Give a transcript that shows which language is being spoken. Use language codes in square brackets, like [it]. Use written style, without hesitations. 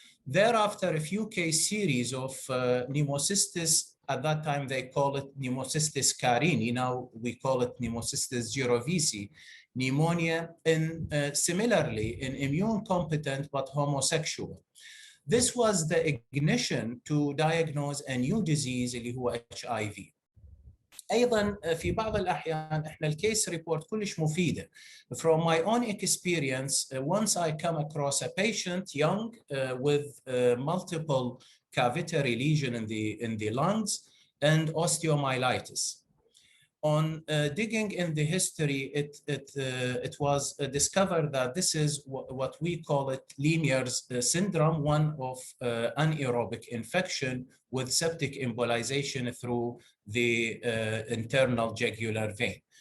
[en] Thereafter, a few case series of pneumocystis, at that time they call it pneumocystis carini, now we call it pneumocystis girovisi, pneumonia, similarly in immune-competent but homosexual. This was the ignition to diagnose a new disease [ar] اللي هو [en] HIV. [ar] ايضا في بعض الاحيان احنا الكيس ريبورت كلش مفيده. [en] From my own experience, once I come across a patient young with multiple cavitary lesion in the lungs and osteomyelitis. On digging in the history, it was discovered that this is what we call it Lemier's syndrome, one of anaerobic infection with septic embolization through the internal jugular vein.